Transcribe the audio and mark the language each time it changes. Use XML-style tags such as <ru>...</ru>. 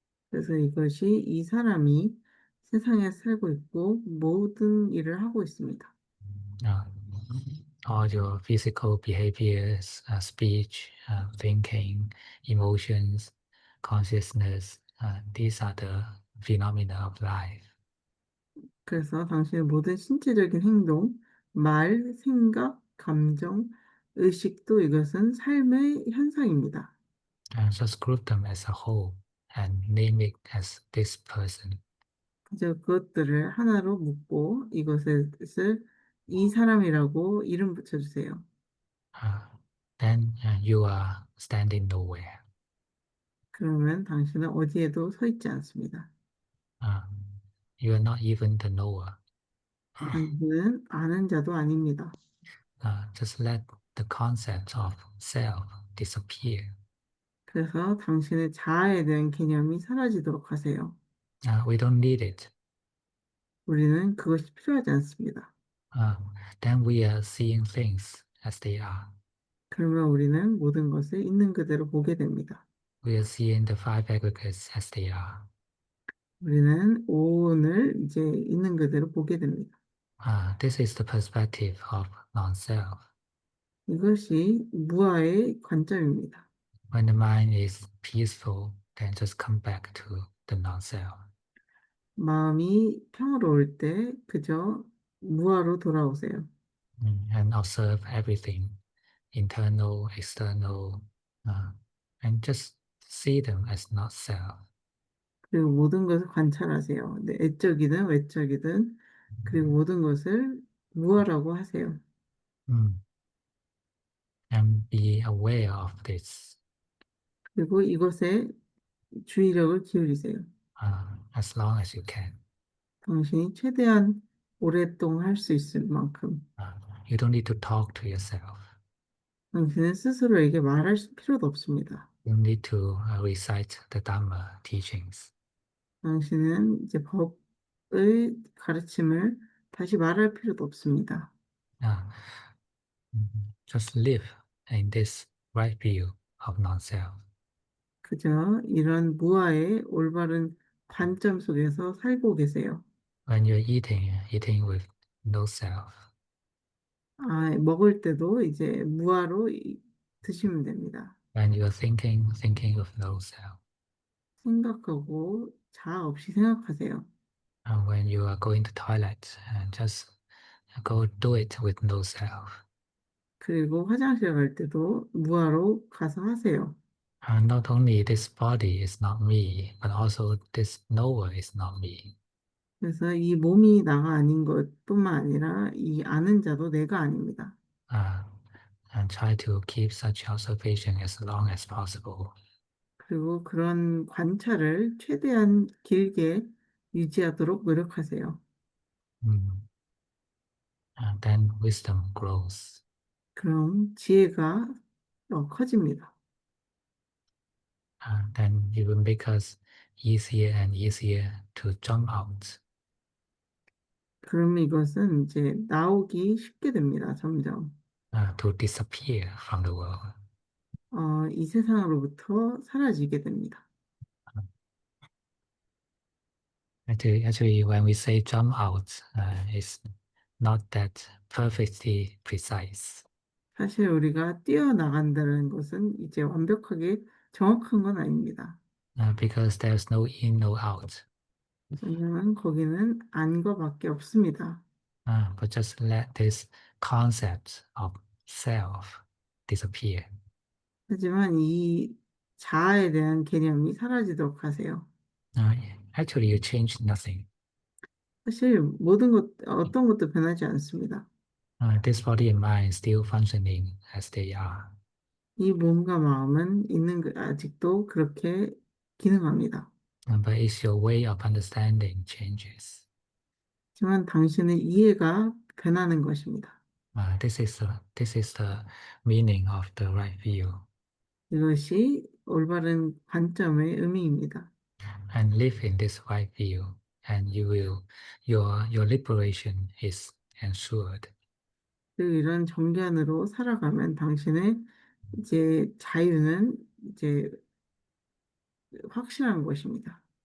<ko>그래서 이것이 이 사람이 세상에 살고 있고 모든 일을 하고 있습니다.</ko> <en>Uh, all your physical behaviors, speech, thinking, emotions, consciousness, these are the phenomena of life.</en> <ko>그래서 당신의 모든 신체적인 행동, 말, 생각, 감정, 의식도 이것은 삶의 현상입니다.</ko> <en>Just group them as a whole and name it as this person.</en> <ko>그저 그것들을 하나로 묶고 이것을 이 사람이라고 이름 붙여주세요.</ko> <en>Uh, then you are standing nowhere.</en> <ko>그러면 당신은 어디에도 서 있지 않습니다.</ko> <en>Uh, you are not even the knower.</en> <ko>당신은 아는 자도 아닙니다.</ko> <en>Just let the concept of self disappear.</en> <ko>그래서 당신의 자아에 대한 개념이 사라지도록 하세요.</ko> <en>We don't need it.</en> <ko>우리는 그것이 필요하지 않습니다.</ko> <en>Then we are seeing things as they are.</en> <ko>그러면 우리는 모든 것을 있는 그대로 보게 됩니다.</ko> <en>We are seeing the five aggregates as they are.</en> <ko>우리는 오온을 이제 있는 그대로 보게 됩니다.</ko> <en>This is the perspective of non-self.</en> <ko>이것이 무아의 관점입니다.</ko> <en>When the mind is peaceful, then just come back to the non-self.</en> <ko>마음이 평화로울 때 그저 무아로 돌아오세요.</ko> <en>and observe everything, internal, external, and just see them as not self.</en> <ko>그리고 모든 것을 관찰하세요. 네, 애적이든 외적이든 그리고 모든 것을 무아라고 하세요.</ko> <en>Mm. And be aware of this</en> <ko>그리고 이것에 주의력을 기울이세요.</ko> <en>as long as you can.</en> <ko>당신이 최대한 오랫동안 할 수 있을 만큼</ko> <en>Uh, you don't need to talk to yourself.</en> <ko>당신은 스스로에게 말할 필요도 없습니다.</ko> <en>You don't need to recite the Dhamma teachings.</en> <ko>당신은 이제 법의 가르침을 다시 말할 필요도 없습니다.</ko> <en>Uh, just live in this right view of non-self.</en> <ko>그저 이런 무아의 올바른 관점 속에서 살고 계세요.</ko> <en>When you're eating with no self.</en> <ko>아, 먹을 때도 이제 무아로 드시면 됩니다.</ko> <en>When you're thinking with no self.</en> <ko>생각하고 자아 없이 생각하세요.</ko> <en>And when you are going to toilet, just go do it with no self.</en> <ko>그리고 화장실 갈 때도 무아로 가서 하세요.</ko> <en>Not only this body is not me, but also this knower is not me.</en> <ko>그래서 이 몸이 나가 아닌 것뿐만 아니라 이 아는 자도 내가 아닙니다.</ko> <en>Uh, and try to keep such observation as long as possible.</en> <ko>그리고 그런 관찰을 최대한 길게 유지하도록 노력하세요.</ko> <en>Mm. And then wisdom grows.</en> <ko>그럼 지혜가 커집니다.</ko> <en>Then it will make us easier and easier to jump out,</en> <ko>그러면 이것은 이제 나오기 쉽게 됩니다. 점점.</ko> <en>to disappear from the world.</en> <ko>이 세상으로부터 사라지게 됩니다.</ko> <en>Actually, when we say jump out, it's not that perfectly precise.</en> <ko>사실 우리가 뛰어나간다는 것은 이제 완벽하게 정확한 건 아닙니다.</ko> <en>Because there's no in, no out.</en> <ko>왜냐하면 거기는 안과 밖에 없습니다.</ko> <en>But just let this concept of self disappear.</en> <ko>하지만 이 자아에 대한 개념이 사라지도록 하세요.</ko> <en>Actually, you change nothing.</en> <ko>사실 모든 것, 어떤 것도 변하지 않습니다.</ko> <en>This body and mind still functioning as they are.</en> <ko>이 몸과 마음은 아직도 그렇게 기능합니다.</ko> <en>But it's your way of understanding changes.</en> <ko>하지만 당신의 이해가 변하는 것입니다.</ko> <en>This is the meaning of the right view.</en> <ko>이것이 올바른 관점의 의미입니다.</ko> <en>And live in this right view, and your liberation is ensured.</en> <ko>그리고 이런 정견으로 살아가면 당신의 이제 자유는 이제 확실한 것입니다.</ko>